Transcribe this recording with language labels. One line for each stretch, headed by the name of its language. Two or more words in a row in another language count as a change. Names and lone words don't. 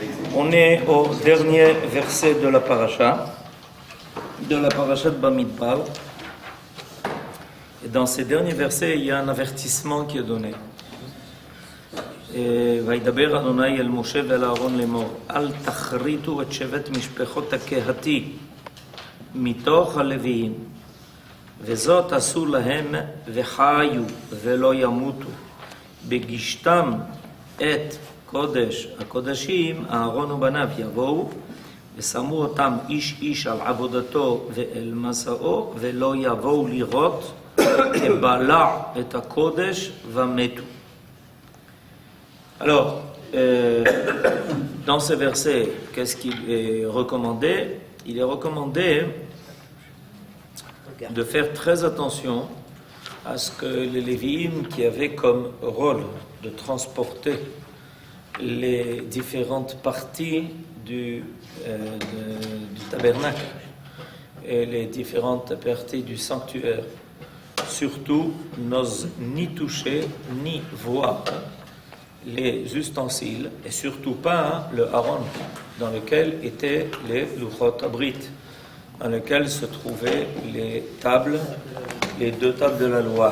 French: On est au dernier verset de la paracha de Bamidbar. Et dans ces derniers versets, il y a un avertissement qui est donné.
Hebrew: וידבר אדוני אל משה ואל אהרון לאמור אל תכריתו את שבט משפחות הקהתי מתוך הלוויים וזאת עשו להם וחיו ולא ימותו בגישתם את קודש הקודשים אהרון ובניו יבואו ושמו אותם איש איש על עבודתו ואל מסעו ולא יבואו לראות כבלע את הקודש ומתו.
French: Alors, dans ce verset, qu'est-ce qu'il est recommandé? Il est recommandé de faire très attention à ce que les Lévi'im, qui avaient comme rôle de transporter les différentes parties du tabernacle et les différentes parties du sanctuaire, surtout n'osent ni toucher ni voir les ustensiles et surtout pas le haron dans lequel étaient les
Hebrew: לוחות הברית,
French: dans lequel se trouvaient les tables, les deux tables de la loi.